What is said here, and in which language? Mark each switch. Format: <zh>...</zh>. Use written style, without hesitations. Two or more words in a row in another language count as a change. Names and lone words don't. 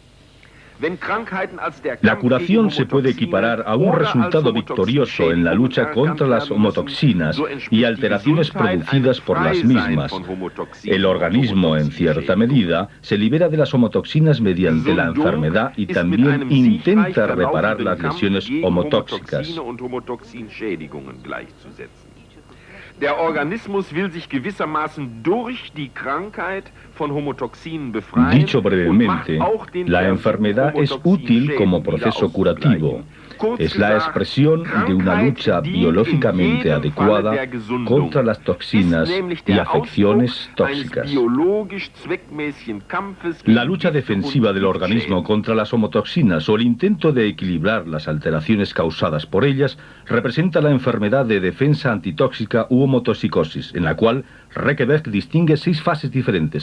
<es>La curación se puede equiparar a un resultado victorioso en la lucha contra las homotoxinas y alteraciones producidas por las mismas. El organismo, en cierta medida, se libera de las homotoxinas mediante la enfermedad y también intenta reparar las lesiones homotóxicas.</es> <de>Der Organismus will sich gewissermaßen durch die Krankheit von Homotoxinen befreien.</de> <es>Dicho brevemente, la enfermedad es útil como proceso curativo. Es la expresión de una lucha biológicamente adecuada contra las toxinas y afecciones tóxicas. La lucha defensiva del organismo contra las homotoxinas o el intento de equilibrar las alteraciones causadas por ellas representa la enfermedad de defensa antitóxica u homotoxicosis, en la cual Rekebeck distingue 6 fases diferentes.</es>